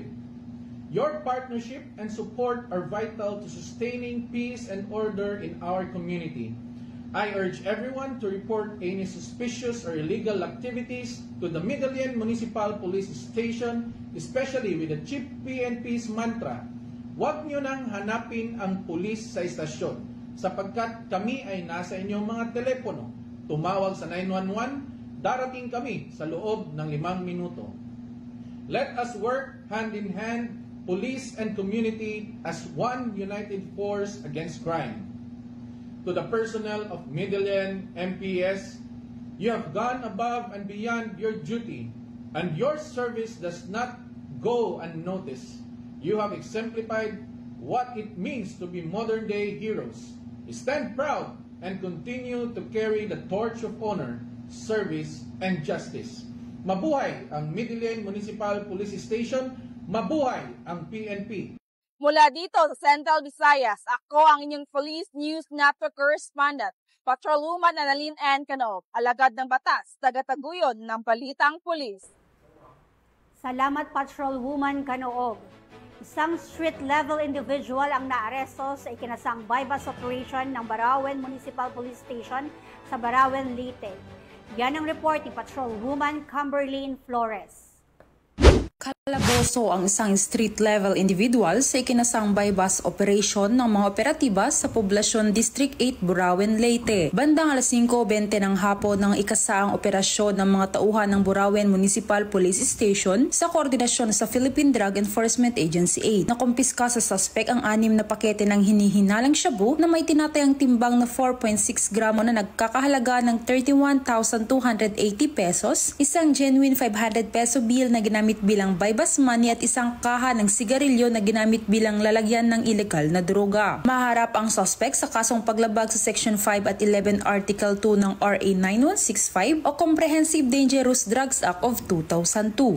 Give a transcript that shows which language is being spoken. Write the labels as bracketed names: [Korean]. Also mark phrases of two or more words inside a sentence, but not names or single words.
[English] Your partnership and support are vital to sustaining peace and order in our community. I urge everyone to report any suspicious or illegal activities to the Medellin Municipal Police Station, especially with the Chief PNP's mantra, [Filipino] "Huwag niyo nang hanapin ang pulis sa istasyon, sapagkat kami ay nasa inyong mga telepono. Tumawag sa 911, darating kami sa loob ng 5 minuto." [English] Let us work hand in hand, police and community, as one united force against crime. To the personnel of Medellin MPS, you have gone above and beyond your duty, and your service does not go unnoticed. You have exemplified what it means to be modern-day heroes. Stand proud and continue to carry the torch of honor, service, and justice. [Filipino] Mabuhay ang Medellin Municipal Police Station, mabuhay ang PNP. Mula dito sa Central Visayas, ako ang inyong Police News Network correspondent, Patrolwoman Annalyn N. Canob, alagad ng batas, tagataguyod ng Balitang Pulis. Salamat Patrolwoman Canob. Isang [English] street-level individual [Filipino] ang naaresto sa ikinasang [English] bypass operation [Filipino] ng Barawen Municipal Police Station sa Barawen, Leyte. Yan ang report ni Patrolwoman Camberlyn Flores. Kalaboso ang isang [English] street-level individual [Filipino] sa ikinasang [English] bypass operation [Filipino] ng mga operatiba sa Poblacion District 8, Burauen, Leyte. Bandang alas 5:20 ng hapon ng ikasaang operasyon ng mga tauhan ng Burauen Municipal Police Station sa koordinasyon sa Philippine Drug Enforcement Agency 8. Nakumpiska sa suspect ang 6 na pakete ng hinihinalang shabu na may tinatayang timbang na 4.6 gramo na nagkakahalaga ng 31,280 pesos, isang [English] genuine 500 peso bill [Filipino] na ginamit bilang [English] bypass money [Filipino] at isang kaha ng sigarilyo na ginamit bilang lalagyan ng ilegal na droga. Maharap ang suspect sa kasong paglabag sa Section 5 at 11 Article 2 ng RA 9165 o Comprehensive Dangerous Drugs Act of 2002.